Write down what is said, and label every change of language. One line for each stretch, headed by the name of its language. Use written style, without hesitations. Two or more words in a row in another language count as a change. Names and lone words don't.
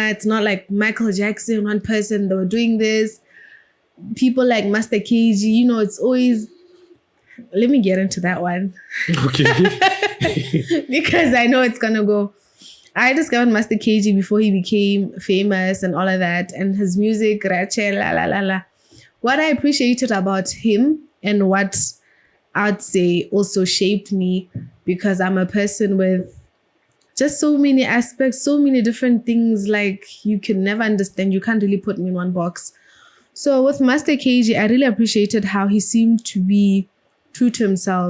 English: It's not like Michael Jackson, one person, they were doing this. People like Master KG, you know, it's always, let me get into that one. Okay. Because I know it's going to go. I discovered Master KG before he became famous and all of that. And his music, Rachel, la la la la. What I appreciated about him and what I'd say also shaped me, because I'm a person with just so many aspects, so many different things, like you can never understand. You can't really put me in one box. So with Master KG, I really appreciated how he seemed to be true to himself.